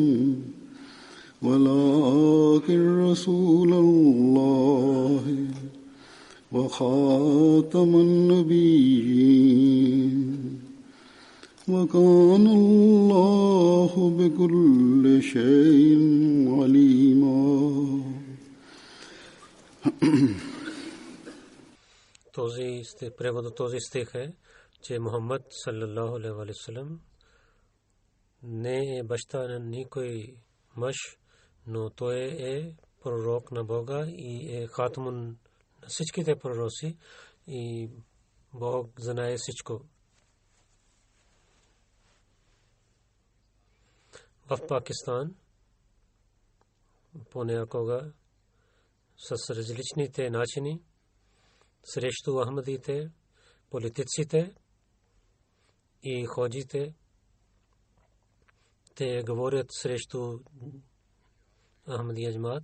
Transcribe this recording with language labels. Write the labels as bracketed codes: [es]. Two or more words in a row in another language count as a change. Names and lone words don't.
[ar] ولكن رسول الله وخاتم النبيين وكان الله بكل شيء عليما. [bg] Превод от този стих е, че Мухаммад [ar] صلى الله عليه وسلم [bg] не е баща на никой мъж, но той е пророк на Бога и е хатмун на всичките пророци и Бог знае всичко. В Пакистан понякога с различните начини срещу ахмадите, политиците и ходжите, те говорят срещу Ахмадия джамаат.